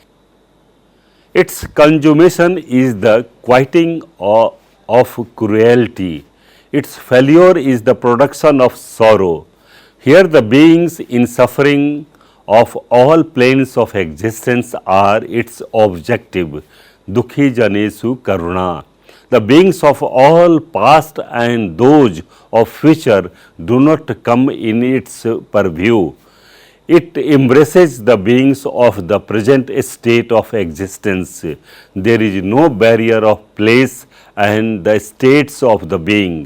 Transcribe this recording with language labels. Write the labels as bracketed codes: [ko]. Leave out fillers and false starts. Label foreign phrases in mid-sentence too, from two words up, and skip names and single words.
[en] Its consummation is the quieting of cruelty. Its failure is the production of sorrow. Here the beings in suffering of all planes of existence are its objective. [pi] Dukhi janesu karuna. [en] The beings of all past and those of future do not come in its purview. It embraces the beings of the present state of existence. There is no barrier of place and the states of the being.